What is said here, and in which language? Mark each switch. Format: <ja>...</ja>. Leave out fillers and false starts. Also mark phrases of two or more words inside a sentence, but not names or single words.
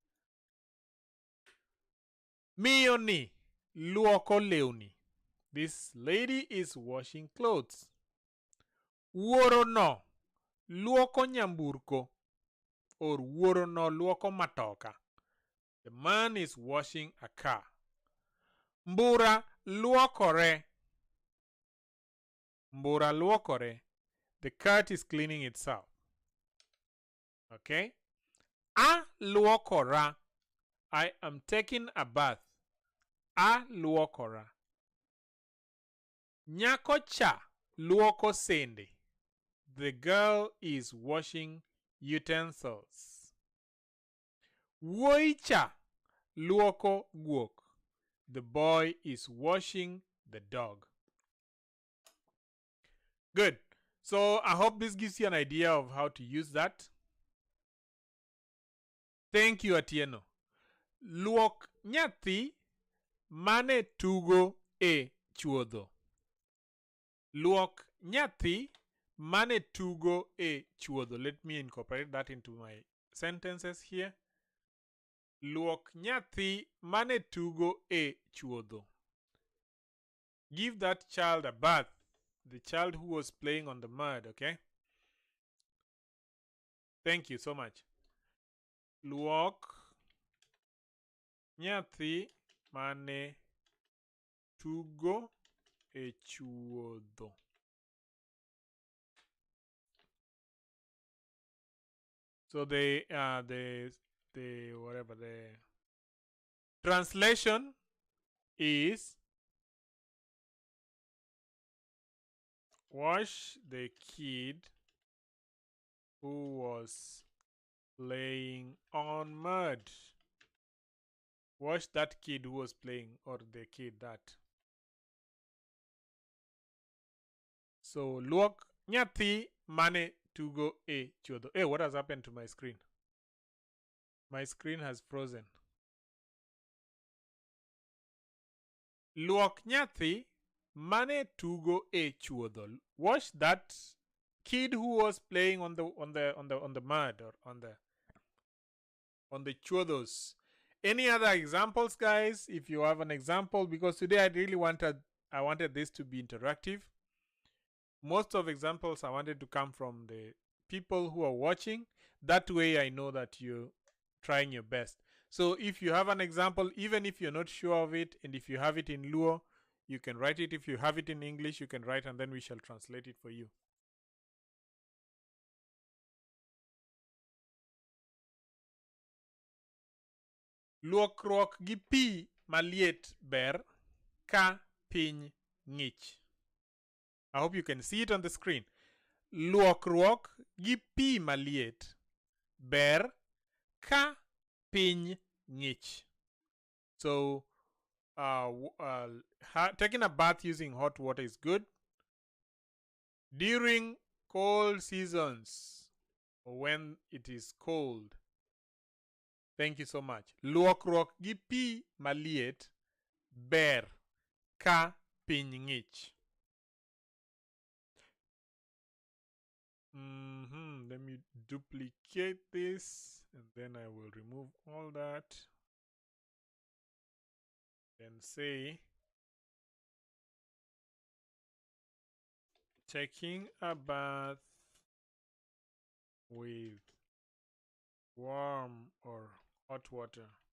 <luo>Mioni luoko lewni.</luo> <en>This lady is washing clothes.</en> <luo>Wuoro no luoko nyamburko, or wuoro no luoko matoka.</luo> <en>The man is washing a car.</en> <luo>Mbura luokore. Mbura luokore.</luo> <en>The cat is cleaning itself.</en> <luo>Okay? A luokora.</luo> <en>I am taking a bath.</en> <luo>A luokora. Nyako cha luoko sende.</luo> <en>The girl is washing utensils.</en> <luo>Wuoi cha luoko guok.</luo> <en>The boy is washing the dog. Good. So I hope this gives you an idea of how to use that. Thank you, Atieno.</en> <luo>Luok nyathi mane tugo e chuodho. Luok nyathi mane tugo e chuodho.</luo> <en>Let me incorporate that into my sentences here.</en> <luo>Luok nyathi mane tugo e chuodho.</luo> <en>Give that child a bath. The child who was playing on the mud, okay? Thank you so much.</en> <luo>Luok nyathi mane tugo e chuodho.</luo> <en>So the translation is wash the kid who was playing on mud. Wash that kid who was playing, or the kid that.</en> <luo>So luok nyathi mane tugo e chuodho.</luo> <en>Hey, what has happened to my screen? My screen has frozen. Luok nyathi mane tugo e chuodho. Wash that kid who was playing on the mud, or on the chuodhos. Any other examples, guys? If you have an example, because today I wanted this to be interactive. Most of examples I wanted to come from the people who are watching. That way I know that you're trying your best. So if you have an example, even if you're not sure of it, and if you have it in Luo, you can write it. If you have it in English, you can write, and then we shall translate it for you.</en> <luo>Luokruok gi pi maliet ber ka piny ng'ich.</luo> <en>I hope you can see it on the screen.</en> <luo>Luokruok gi pi maliet ber ka piny ng'ich.</luo> <en>So taking a bath using hot water is good. During cold seasons, or when it is cold. Thank you so much.</en> <luo>Luokruok gi pi maliet ber ka piny ng'ich.</luo> <en>Let me duplicate this, and then I will remove all that and say taking a bath with warm or hot water.</en>